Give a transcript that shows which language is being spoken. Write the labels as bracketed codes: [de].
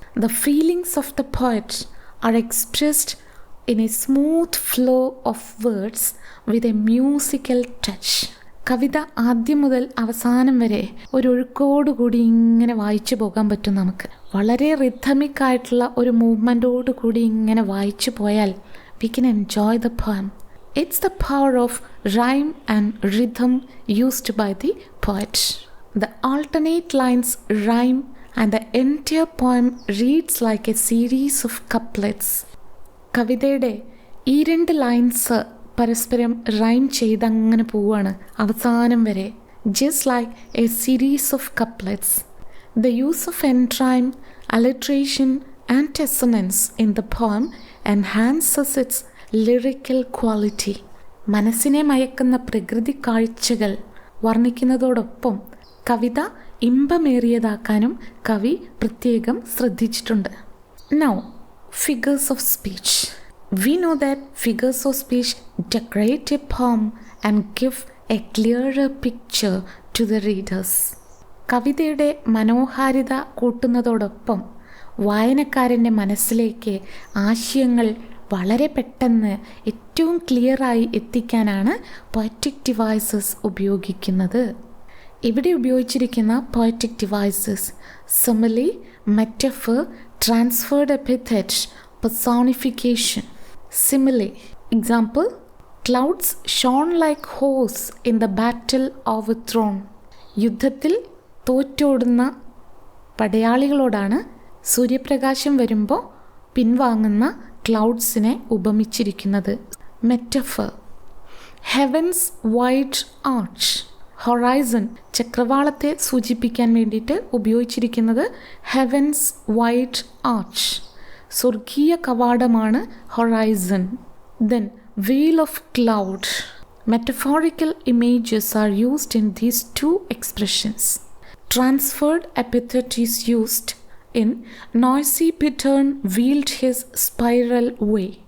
[en] The feelings of the poet are expressed in a smooth flow of words with a musical touch. [ml] കവിത ആദ്യം മുതൽ അവസാനം വരെ ഒരു ഒഴുക്കോടുകൂടി ഇങ്ങനെ വായിച്ചു പോകാൻ പറ്റും നമുക്ക്. വളരെ റിഥമിക് ആയിട്ടുള്ള ഒരു മൂവ്മെൻറ്റോട് കൂടി ഇങ്ങനെ വായിച്ചു പോയാൽ [en] we can enjoy the poem. It's the power of rhyme and rhythm used by the poet. The alternate lines rhyme and the entire poem reads like a series of couplets. [ml] കവിതയുടെ ഈ രണ്ട് lines പരസ്പരം rhyme ചെയ്തങ്ങനെ പോവുകയാണ് അവസാനം വരെ. [en] Just like a series of couplets. The use of end rhyme, alliteration and assonance in the poem enhances its lyrical quality. [ml] മനസ്സിനെ മയക്കുന്ന പ്രകൃതി കാഴ്ചകൾ വർണ്ണിക്കുന്നതോടൊപ്പം കവിത ഇമ്പമേറിയതാക്കാനും കവി പ്രത്യേകം ശ്രദ്ധിച്ചിട്ടുണ്ട്. [en] Now, figures of speech. We know that figures of speech decorate a poem and give a clearer picture to the readers. [ml] കവിതയുടെ മനോഹാരിത കൂട്ടുന്നതോടൊപ്പം വായനക്കാരൻ്റെ മനസ്സിലേക്ക് ആശയങ്ങൾ വളരെ പെട്ടെന്ന് ഏറ്റവും ക്ലിയറായി എത്തിക്കാനാണ് പോയറ്റിക് ഡിവൈസസ് ഉപയോഗിക്കുന്നത്. ഇവിടെ ഉപയോഗിച്ചിരിക്കുന്ന poetic devices simile, metaphor, transferred epithet, personification. [en] Simile. Example, clouds shone like horse in the battle overthrown. [ml] യുദ്ധത്തിൽ തോറ്റോടുന്ന പടയാളികളോടാണ് സൂര്യപ്രകാശം വരുമ്പോൾ പിൻവാങ്ങുന്ന ക്ലൗഡ്സിനെ ഉപമിച്ചിരിക്കുന്നത്. Metaphor. Heavens wide arch. Horizon ചക്രവാളത്തെ സൂചിപ്പിക്കാൻ വേണ്ടിയിട്ട് ഉപയോഗിച്ചിരിക്കുന്നത് ഹെവൻസ് വൈഡ് ആർച്ച്. സ്വർഗീയ കവാടമാണ് horizon. [en] Then veil of cloud. Metaphorical images are used in these two expressions. Transferred epithet is used in noisy bittern wheeled his spiral way.